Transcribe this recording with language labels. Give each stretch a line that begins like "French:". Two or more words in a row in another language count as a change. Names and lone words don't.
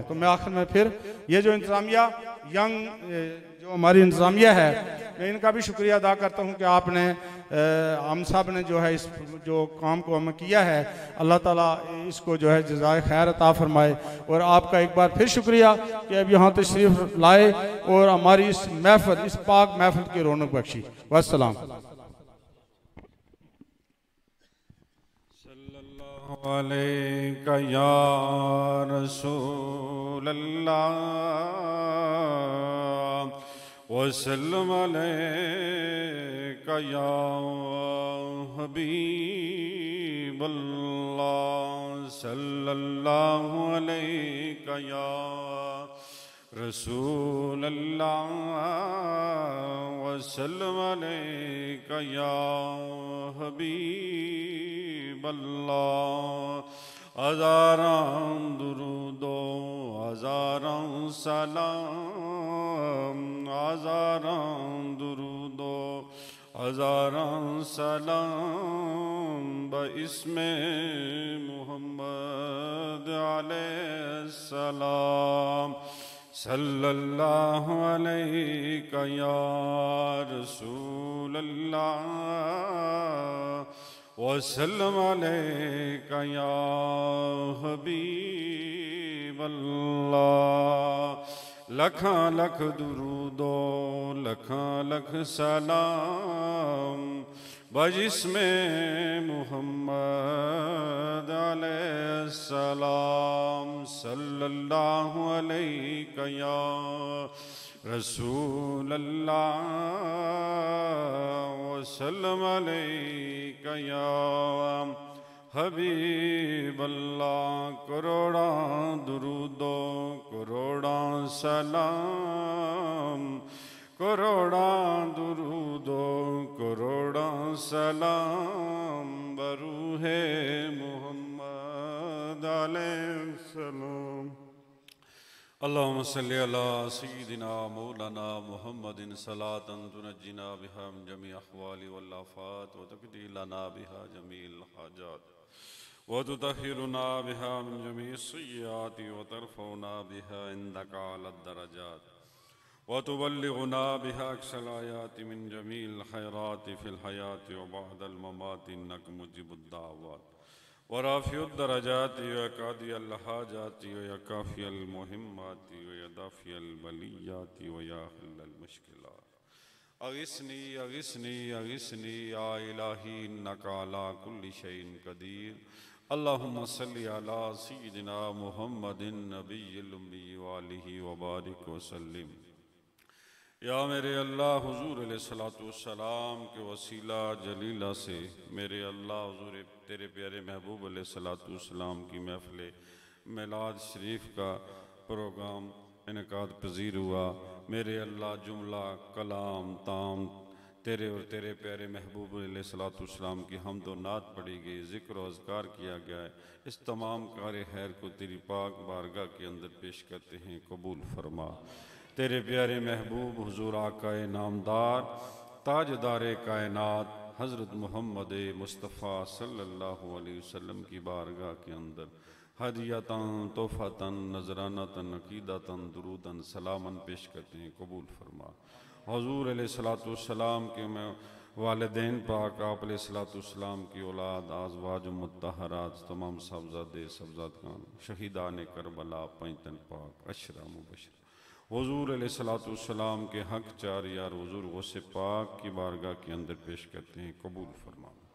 Hindi: तो मैं आखिर में फिर ये जो इंतज़ामिया जो हमारी इंतज़ामिया है, मैं इनका भी शुक्रिया अदा करता हूँ कि आपने हम सब ने जो है इस जो काम को हमें किया है, अल्लाह ताला इसको जो है जज़ाए खैर अता फरमाए। और आपका एक बार फिर शुक्रिया कि अब यहाँ तशरीफ़ लाए और हमारी इस महफिल, इस पाक महफिल की रौनक बख्शी। वस्सलाम।
Arabic: عليك يا رسول الله وسلام عليك يا حبيب الله صلى الله عليك يا رسول الله وسلام عليك يا حبيب الله.
Hindi: हज़ारां दुरूदो हज़ारां सलाम, हज़ारां दुरूदो हज़ारां सलाम बइस्मे मुहम्मद अलैहिस्सलाम।
Arabic: صلى الله عليك يا رسول الله وسلام عليك يا حبيب الله.
Hindi: लखा लख दुरूदो लखा लख सलाम बजिस्मे मुहम्मद अलैहिस्सलाम।
Arabic: صلى الله عليك يا رسول الله وسلام عليك يا حبيب الله.
Hindi: करोड़ा दुरूदो करोड़ा सलाम, करोड़ा दुरूदो करोड़ा सलाम बरूहे मुहम्मद अलैहिस्सलाम।
Arabic: اللهم صل على سيدنا مولانا محمد صلاة تنجينا بها من جميع الأهوال والآفات وتقضي لنا بها جميع الحاجات وتطهرنا بها من جميع السيئات وترفعنا بها عندك أعلى الدرجات وتبلغنا بها أقصى الغايات من جميع الخيرات في الحياة وبعد الممات إنك مجيب الدعوات ورافع الدرجات وقاضي الحاجات وكافي المهمات ودافع البليات ويا حلال المشكلات. أغثني أغثني أغثني يا إلهي إنك على كل شيء قدير. اللهم صل على سيدنا محمد النبي الأمي وآله وبارك وسلم.
Hindi: या मेरे अल्लाह हुजूर
Arabic: عليه الصلاة والسلام
Hindi: के वसीला जलीला से मेरे अल्लाह हुजूर तेरे प्यारे महबूब
Arabic: عليه الصلاة والسلام
Hindi: की महफ़िल मिलाद शरीफ का प्रोग्राम इनकाद पजीर हुआ। मेरे अल्लाह जुमला कलाम ताम तेरे और तेरे प्यारे महबूब
Arabic: عليه الصلاة والسلام
Hindi: की हम्द व नात पढ़ी गई, ज़िक्र व अज़कार किया गया है। इस तमाम कार खैर को तेरी पाक बारगाह के अंदर पेश करते हैं, कबूल फरमा। तेरे प्यारे महबूब हुजूर आकाए नामदार ताजदारे कायनात हज़रत मोहम्मद मुस्तफ़ा
Arabic: صلى الله عليه وسلم
Hindi: की बारगाह के अंदर
Arabic: هديةً تحفةً نذرانةً عقيدةً درودًا سلامًا
Hindi: पेश करते हैं, कबूल फरमा। हुजूर
Arabic: عليه الصلاة والسلام
Hindi: के वालिदैन पाक आप
Arabic: عليه الصلاة والسلام
Hindi: की औलाद आज़वाज मुत्तहरात तमाम साहबज़ादे साहबज़ादगान शहीदान करबला पैतन पाक अशरा मुबशर हुजूर
Arabic: عليه الصلاة والسلام
Hindi: के हक चार यार हुजूर गौसे पाक की बारगाह के अंदर पेश करते हैं, कबूल फरमा।